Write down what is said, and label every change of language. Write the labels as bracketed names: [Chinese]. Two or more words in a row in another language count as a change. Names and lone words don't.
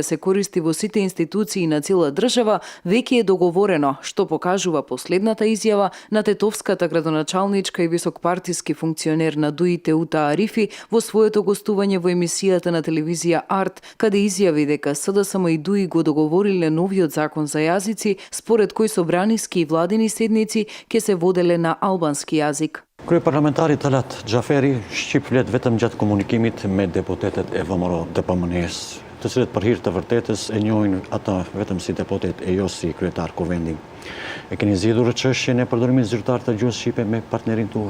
[Macedonian] се користи во сите институции на цела држава, веќе е договорено, што покажува последната изјава на тетовската градоначалничка и високпартиски функционер на ДУИ Теута Арифи во своето гостување во емисијата на телевизија Арт, каде изјави дека СДСМ и ДУИ го договориле новиот закон за јазици, според кој собраниски и владини седници ќе се воделе на албански јазик. [Albanian] Kryeparlamentari Talat Xhaferi shqip flet vetëm gjatë komunikimit me deputetët e VMRO DPMN-s, të cilët për hir të vërtetës e njohin ata vetëm si deputet e jo si kryetar kuvendi. E keni zgjidhur çështjen e përdorimit zyrtar të gjuhës shqipe me partnerin tuaj?